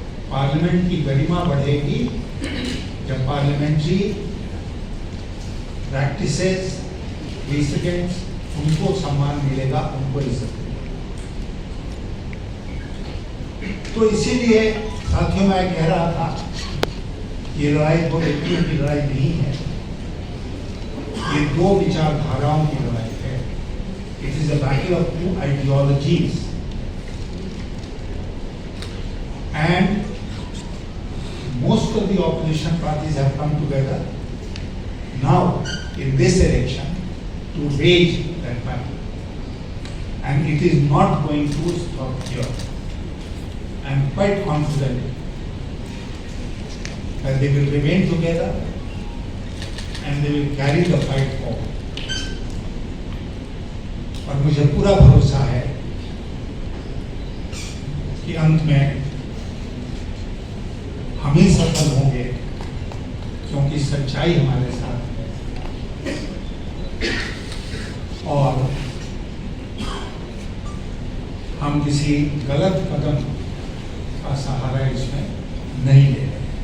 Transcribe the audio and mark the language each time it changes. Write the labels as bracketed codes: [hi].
[hi] Parliament की गरिमा बढ़ेगी जब पार्लियामेंट्री प्रैक्टिसेस, प्रेसिडेंट्स, उनको सम्मान मिलेगा, उनको इज्जत मिलेगी। तो इसीलिए साथियों मैं कह रहा था ये लड़ाई 2 व्यक्तियों की लड़ाई नहीं है, ये 2 विचारधाराओं की लड़ाई है। [en] It is a battle of 2 ideologies and most of the opposition parties have come together now in this election to wage that battle, and it is not going to stop here. I am quite confident that they will remain together and they will carry the fight forward. [hi] और मुझे पूरा भरोसा है कि अंत में हम ही सफल होंगे, क्योंकि सच्चाई हमारे साथ है और हम किसी गलत कदम का सहारा इसमें नहीं ले रहे।